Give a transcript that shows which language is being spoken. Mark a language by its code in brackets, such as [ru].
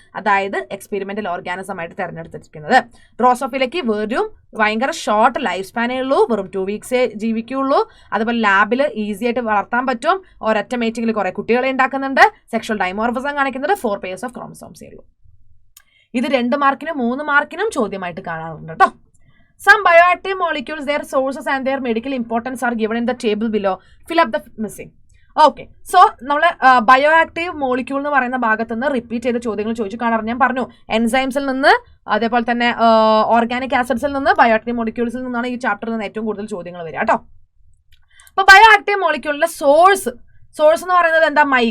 [ml] അതായത് experimental organism ആയിട്ട് തിരഞ്ഞെടുത്തിരിക്കുന്നത്. ഡ്രോസോഫിലയ്ക്ക് വെറും ഭയങ്കര ഷോർട്ട് ലൈഫ് സ്പാനേ ഉള്ളൂ, വെറും 2 വീക്സേ ജീവിക്കുള്ളൂ. അതുപോലെ ലാബിൽ ഈസി ആയിട്ട് വളർത്താൻ പറ്റും. ഒരൊറ്റ മേറ്റിങ്ങിൽ കുറെ കുട്ടികളെ ഉണ്ടാക്കുന്നുണ്ട്. സെക്ഷൽ ഡൈമോർഫിസം കാണിക്കുന്നത് 4 പെയർസ് ഓഫ് ക്രോമസോംസേ ഉള്ളൂ. ഇത് 2 മാർക്കിനും 3 മാർക്കിനും ചോദ്യമായിട്ട് കാണാറുണ്ട് കേട്ടോ. [en] Some bioactive molecules, their sources and their medical importance are given in the table below. Fill up the missing. [ml] Okay, so നമ്മൾ ബയോആക്റ്റീവ് മോളിക്യൂൾ എന്ന് പറയുന്ന ഭാഗത്ത് നിന്ന് റിപ്പീറ്റ് ചെയ്ത ചോദ്യങ്ങൾ ചോദിച്ചു കാണാറ്. ഞാൻ പറഞ്ഞു എൻസൈംസിൽ നിന്ന്, അതേപോലെ തന്നെ ഓർഗാനിക് ആസിഡ്സിൽ നിന്ന്, ബയോആക്റ്റീവ് മോളിക്യൂൾസിൽ നിന്നാണ് ഈ ചാപ്റ്ററിൽ നിന്ന് ഏറ്റവും കൂടുതൽ ചോദ്യങ്ങൾ വരിക കേട്ടോ. അപ്പൊ ബയോആക്റ്റീവ് മോളിക്യൂളിന്റെ സോഴ്സ് എന്ന് പറയുന്നത് എന്താ?